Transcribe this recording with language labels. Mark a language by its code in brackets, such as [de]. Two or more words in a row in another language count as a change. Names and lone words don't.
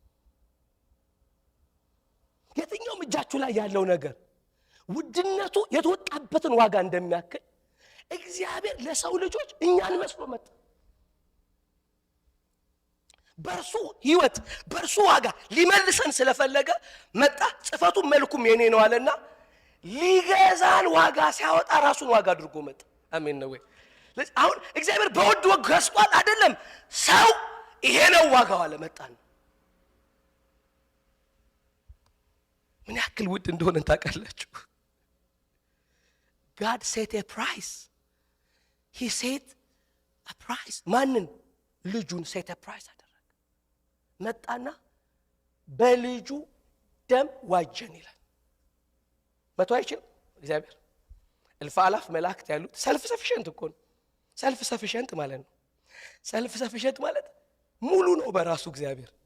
[am] የትኛው እጃችሁ ላይ ያለው ነገር ውድነቱ የተወጣበትን ዋጋ እንደሚያክል እግዚአብሔር ለሰው ልጆች እኛን መስሎ መጣ። በርሱ ህይወት በርሱ ዋጋ ሊመልሰን ስለፈለገ መጣ። ጽፈቱ መልኩም የኔ ነው አለና ሊገዛን ዋጋ ሲያወጣ ራሱን ዋጋ አድርጎ መጣ። አሜን ነው ወይ? አሁን እግዚአብሔር በውድ ዋጋ ገዝቷል አይደለም? ሰው ይሄ ነው ዋጋው አለ። መጣን። ምን ያክል ውድ እንደሆነ ታውቃላችሁ? [en] God set a price. He set a price. [am] ማንን? ልጁን [en] set a price [am] አደረገ። መጣና በልጁ ደም ዋጀን ይላል። መቶ አይችልም እግዚአብሔር። እልፍ አላፍ መላእክት ያሉት [en] self sufficient [am] እኮ ነው። [en] self sufficient [am] ማለት ነው። [en] self sufficient [am] ማለት ሙሉ ነው በራሱ እግዚአብሔር።